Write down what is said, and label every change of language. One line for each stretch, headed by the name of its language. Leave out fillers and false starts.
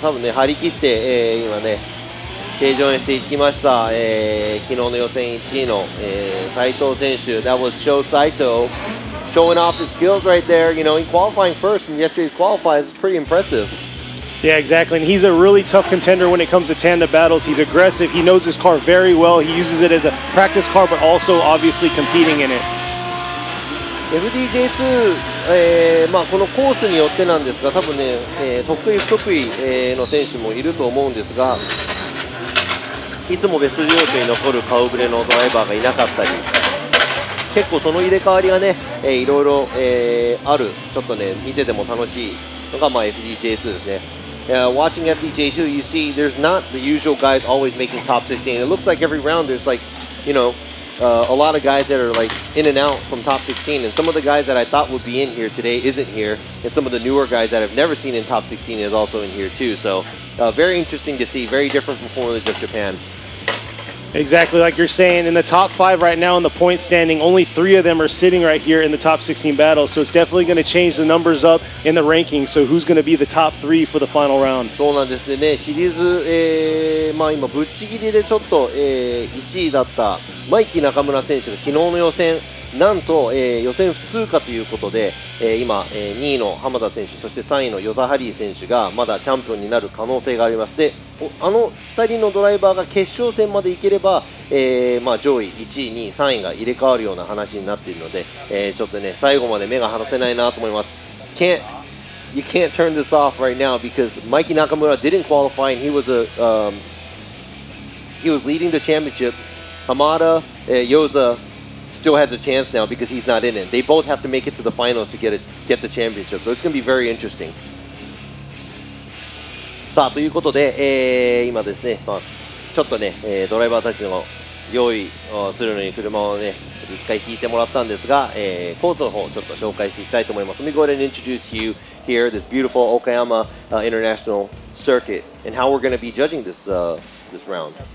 Japanese: 多分ね張り切って、今ね正常にしていきました、昨日の予選1位の、斉藤選手
English: That was Show Saito showing off his skills right there. You know, he qualifying first in yesterday's qualifiers is pretty impressive. Yeah, exactly. And he's a really tough contender when it comes to tandem battles. He's aggressive. He knows his car very well. He uses it as a practice car, but also obviously competing in it.
Japanese: FDJ2、このコースによってなんですが、多分ね、得意不得意、の選手もいると思うんですが、いつもベスト16に残る顔ぶれのドライバーがいなかったり、結構その入れ替わりがね、いろいろ、ある、ちょっとね、見てても楽しいのが、FDJ2 ですね。
English: Watching FDJ2, you see there's not the usual guys always making top 16. It looks like every round there's like, you know, a lot of guys that are like in and out from top 16, and some of the guys that I thought would be in here today isn't here, and some of the newer guys that I've never seen in top 16 is also in here too. So very interesting to see, very different from Formula Drift Japan. Exactly like you're saying, in the top 5 right now in the point standing, only 3 of them are sitting right here in the top 16 battle, so it's definitely going to change the numbers up in the rankings. So who's going to be the top 3 for the final round?
Japanese: そうなんですね。シリーズ、今ぶっちぎりでちょっと、1位だったマイキー中村選手が昨日の予選なんと、予選不通過ということで、今、2位の浜田選手、そして3位の与座ハリー選手がまだチャンピオンになる可能性があります。で、あの2人のドライバーが決勝戦まで行ければ、上位1位、2位、3位が入れ替わるような話になっているので、ちょっとね、最後まで目が離せないなと思います。
English: You can't turn this off right now because Mikey Nakamura didn't qualify and he was he was leading the championship. Hamada, Yoza still has a chance now because he's not in it. They both have to make it to the finals to get the championship. So it's going to be very interesting.
Japanese: さあということで、今ですね、ちょっとね、ドライバーたちの用意をするのに車をね、一回引いてもらったんですが、コースの方ちょっと紹介していきたいと思います。
English: Let me go ahead and introduce you here this beautiful Okayama International Circuit and how we're going to be judging this round.